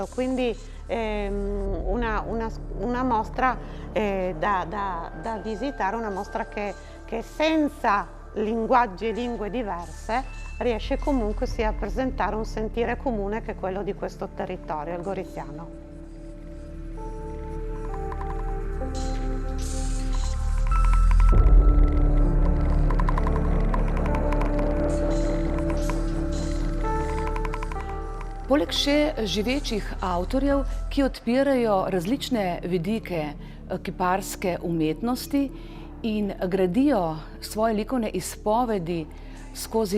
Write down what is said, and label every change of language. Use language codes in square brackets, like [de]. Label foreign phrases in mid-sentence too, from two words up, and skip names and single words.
[it] Quindi una mostra da visitare, una mostra che senza linguaggi e lingue diverse riesce comunque sia a presentare un sentire comune che è quello di questo territorio, il goriziano. [sl] Poleg še živečih avtorjev, ki odpirajo različne vidike kiparske umetnosti in gradijo svoje likovne izpovedi skozi